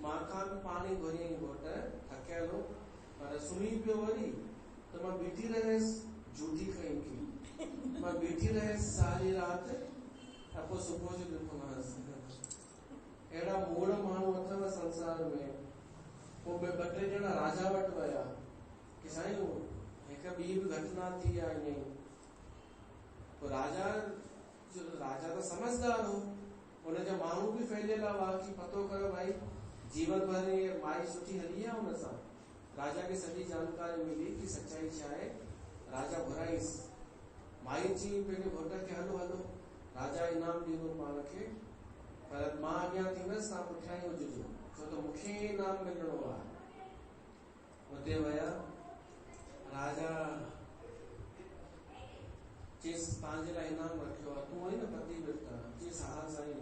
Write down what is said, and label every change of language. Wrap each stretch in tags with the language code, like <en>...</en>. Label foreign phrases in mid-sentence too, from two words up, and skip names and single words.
<sd>मां खां बि पाणी घुरियईं घोट, थकियल हो पर सुम्ही पियो वरी, त मां बीठी रहियसि, झूठी कई की मां बीठी रहियसि सारी राति, ऐं पोइ सुबुह जो ॾिठोमांसि। अहिड़ा मूड़ माण्हू अथव संसार में। पोइ ॿ टे ॼणा राजा वटि विया कि साईं हिकु ॿी बि घटना थी आहे ईअं ई। तो राजा तो समझदार हो, हुनजा माण्हू बि फैलियल हुआ कि पतो कयो भाई जीवन भर ये माई सुठी हली आहे हुन सां। राजा खे सॼी जानकारी मिली कि सच्चाई छा आहे। राजा घुराईसि, माई चई पंहिंजे घोट खे हलो हलो, राजा इनाम ॾींदो पाण खे, पर मां अॻियां थींदसि, तव्हां पुठियां ई हुजिजो, छो त मूंखे इनाम मिलणो आहे। हुते विया, राजा चयसि तव्हांजे लाइ इनाम रखियो आहे, तूं आई न पतिव्रता, चयसि हा साईं।</sd>